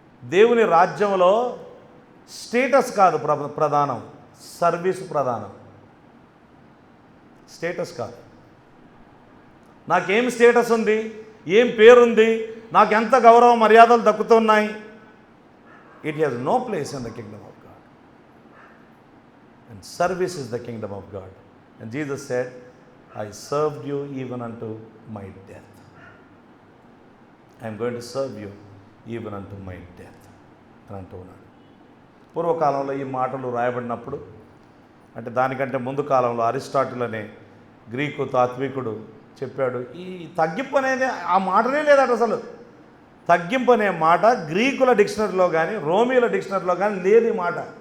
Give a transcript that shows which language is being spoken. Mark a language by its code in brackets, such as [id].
[te] దేవుని రాజ్యంలో స్టేటస్ కాదు ప్రధానం, సర్వీస్ ప్రధానం. స్టేటస్ కాదు. నాకేం స్టేటస్ ఉంది, ఏం పేరుంది, నాకు ఎంత గౌరవ మర్యాదలు దక్కుతున్నాయి. [en] It has no place in the kingdom of God. And service is the kingdom of God. And Jesus said, I served you even unto my death. I am going to serve you even unto my death [te] అని అంటూ ఉన్నాడు. పూర్వకాలంలో ఈ మాటలు రాయబడినప్పుడు, అంటే దానికంటే ముందు కాలంలో అరిస్టాటిల్ అనే గ్రీకు తాత్వికుడు చెప్పాడు, ఈ తగ్గింపు అనేది ఆ మాటనే లేదట. అసలు తగ్గింపు అనే మాట గ్రీకుల డిక్షనరీలో కానీ రోమిల డిక్షనరీలో కానీ లేదు ఈ మాట.